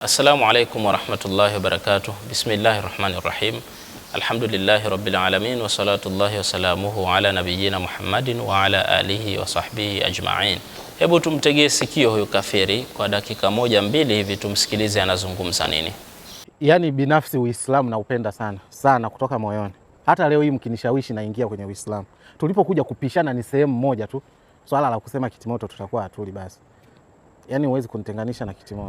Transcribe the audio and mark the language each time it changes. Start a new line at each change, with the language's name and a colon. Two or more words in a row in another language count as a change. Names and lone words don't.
Arabic: السلام عليكم ورحمة الله وبركاته بسم الله الرحمن الرحيم. الحمد لله رب العالمين وصلاة الله وسلامه على نبينا محمد وعلى آله وصحبه أجمعين.
Swahili: Hebu tumtegee sikio huyu kafiri kwa dakika moja mbili hivi tumsikilize anazungumza nini. Yaani binafsi Uislamu naupenda sana kutoka moyoni. Hata leo hii mkinishawishi naingia kwenye Uislamu. Tulipokuja kupishana ni sehemu moja tu. Swala la kusema kitimoto tutakuwa hatuli basi. Yaani huwezi kunitenganisha na kitimoto.